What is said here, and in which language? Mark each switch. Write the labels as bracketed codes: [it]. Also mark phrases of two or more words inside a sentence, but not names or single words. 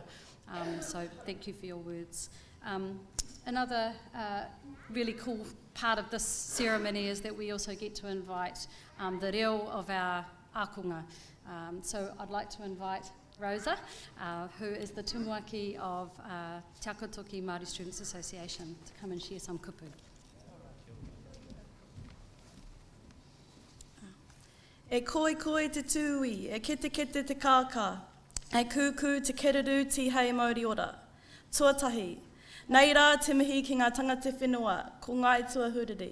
[en] So thank you for your words. Another really cool part of this ceremony is that we also get to invite the reo of our akunga. So I'd like to invite Rosa, who is the tumuaki of Te Akotoki Māori Students Association, to come and share some kupu. [mi] E koi te tūi, e kete te kāka, e kūkū te kereru ti hei Māori ora. Tuatahi, nei rā te mihi ki ngā tangata whenua, ko ngai tua huriri.